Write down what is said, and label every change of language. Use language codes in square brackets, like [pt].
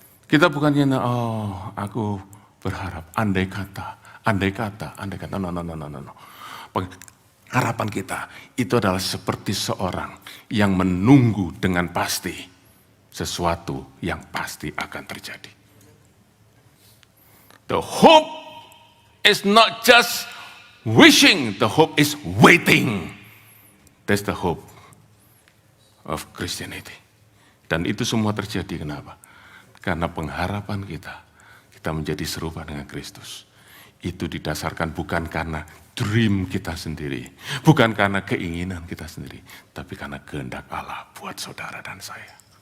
[id] Kita bukan nyanyi, oh aku berharap, andai kata, no. Harapan kita itu adalah seperti seorang yang menunggu dengan pasti sesuatu yang pasti akan terjadi. [en] The hope is not just wishing, the hope is waiting. That's the hope of Christianity. [id] Dan itu semua terjadi kenapa? Karena pengharapan kita menjadi serupa dengan Kristus. Itu didasarkan bukan karena dream kita sendiri, bukan karena keinginan kita sendiri, tapi karena kehendak Allah buat saudara dan saya.